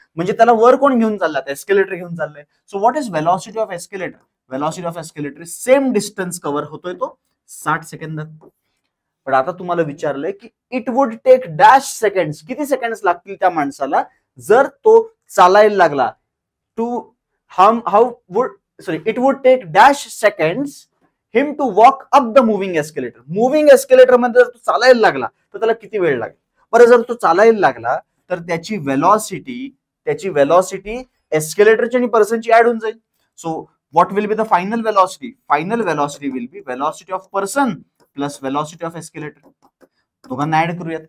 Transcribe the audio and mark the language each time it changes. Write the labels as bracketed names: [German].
[Marathi] म्हणजे त्याला वर कोण घेऊन चाललाय, एस्केलेटर घेऊन चाललंय. [English] so what is velocity of escalator, [Marathi] velocity of escalator same distance cover होतोय तो 60 सेकंदात. पण आता तुम्हाला विचारलंय की [English] it would take dash seconds, [Marathi] किती सेकंड्स लागतील त्या माणसाला जर तो चालायला लागला. [English] It would take dash seconds him to walk up the moving escalator. [Marathi] Moving escalator मध्ये जर तो चालायला लागला तर त्याला किती वेळ लागेल. बरं, जर तो चालायला लागला तर त्याची वेलॉसिटी एस्केलेटरची आणि पर्सनची ऍड होऊन जाईल. [English] So what will be the final velocity, final velocity will be velocity of person plus velocity of escalator. [Marathi] दोघांना ऍड करूयात.